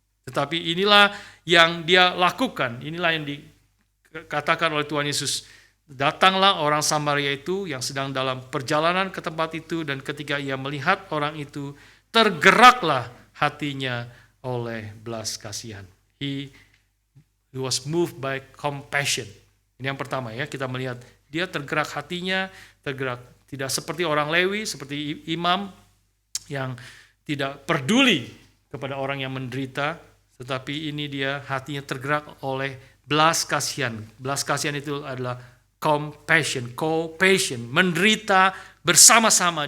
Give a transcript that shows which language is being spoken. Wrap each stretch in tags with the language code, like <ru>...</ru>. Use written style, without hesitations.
<id>Tetapi inilah yang dia lakukan, inilah yang dikatakan oleh Tuhan Yesus. Datanglah orang Samaria itu yang sedang dalam perjalanan ke tempat itu, dan ketika ia melihat orang itu, tergeraklah hatinya oleh belas kasihan.</id> <en>He was moved by compassion.</en> <id>Ini yang pertama ya, kita melihat dia tergerak hatinya, tidak seperti orang Lewi, seperti imam yang tidak peduli kepada orang yang menderita, tetapi ini dia hatinya tergerak oleh belas kasihan. Belas kasihan itu adalah compassion, menderita bersama-sama.</id>